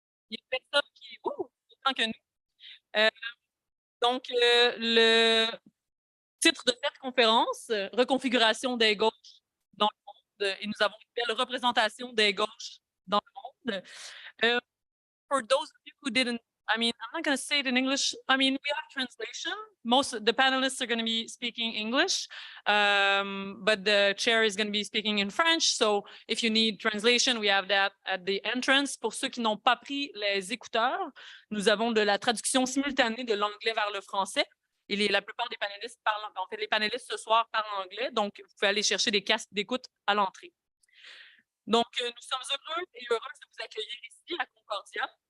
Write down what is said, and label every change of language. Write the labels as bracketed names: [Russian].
[French] Il y a personne qui... autant que nous. Donc, le titre de cette conférence, Reconfiguration des gauches dans le monde, et nous avons une belle représentation des gauches dans le monde. [English] For those of you who didn't, I'm not going to say it in English. We have translation. The panelists are going to be speaking English, but the chair is going to be speaking in French. So if you need translation, we have that at the entrance. [French] Pour ceux qui n'ont pas pris les écouteurs, nous avons de la traduction simultanée de l'anglais vers le français. Et la plupart des panélistes parlent, en fait, les panélistes ce soir parlent anglais, donc vous pouvez aller chercher des casques d'écoute à l'entrée. Donc, nous sommes heureux et heureuses de vous accueillir ici à Concordia.